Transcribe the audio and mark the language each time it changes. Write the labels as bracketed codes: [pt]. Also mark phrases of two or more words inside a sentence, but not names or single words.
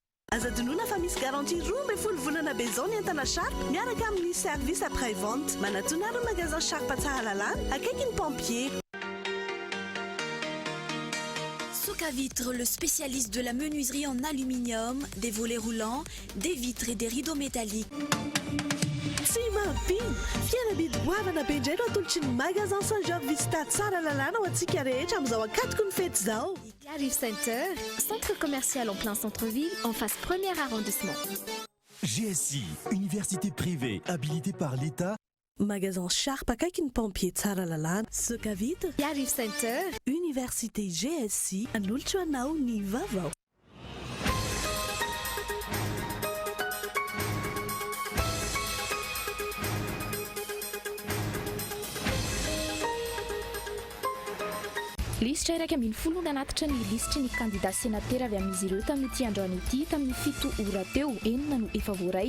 [mg] Azadonoana fa misy garantie 12 volana be zao ny entana Sharp miaraka amin'ny [fr] service après vente. [mg] Manatona ny magasin Sharp Tsaralalana akaikin'ny pompier. [fr] Soka Vitre, le spécialiste de la menuiserie en aluminium, des volets roulants, des vitres et des rideaux métalliques. [mg] Simapin, fiara bidoavana be indray no atolotry ny magasin Saint-Georges Tsaralalana ho antsika rehetra amin'izao akatoko ny fety zao. [fr] Arrive Center, centre commercial en plein centre-ville, en face premier arrondissement. GSI, université privée habilitée par l'État. [mg] Magasin Sharp akaikin'ny pompier Tsaralalana. Soka Vitre, Arrive Center, université GSI, anolotra anao ny vaovao. Lisitra iraika ambin'ny folo no nanatitra ny lisitry ny [fr] candidat sénateur [mg] avy amin'izy ireo tamin'ity androany ity tamin'ny 7 ora teo, 4 no efa voaray.